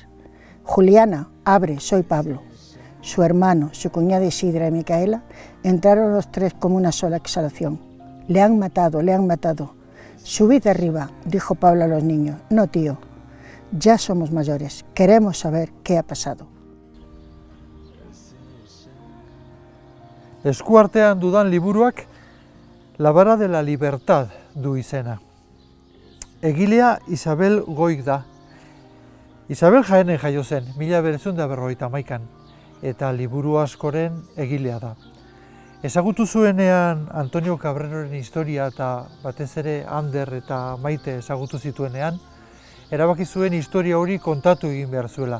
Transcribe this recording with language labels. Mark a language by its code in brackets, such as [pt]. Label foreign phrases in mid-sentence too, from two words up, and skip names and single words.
[es] Juliana, abre, soy Pablo. Su hermano, su cuñada Isidra y Micaela entraron los 3 como una sola exhalación. Le han matado, le han matado. Subid arriba, dijo Pablo a los niños. No, tío, ya somos mayores, queremos saber qué ha pasado. [eu] Eskuartean dudan liburuak La vara de la libertad du izena. Egilea Isabel Goik da. Isabel Jaenen jaio zen, 1951an, eta liburu askoren egilea da. Ezagutu zuenean Antonio Cabreroren historia eta batez ere Ander eta Maite ezagutu zituenean, erabaki zuen historia hori kontatu egin behar zuela.